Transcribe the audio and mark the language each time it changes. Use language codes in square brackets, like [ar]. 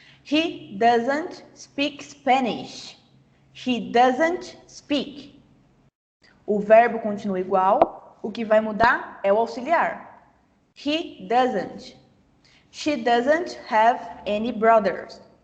[en] He doesn't speak Spanish. He doesn't speak. [pt] O verbo continua igual, o que vai mudar é o auxiliar. [en] He doesn't. She doesn't have any brothers.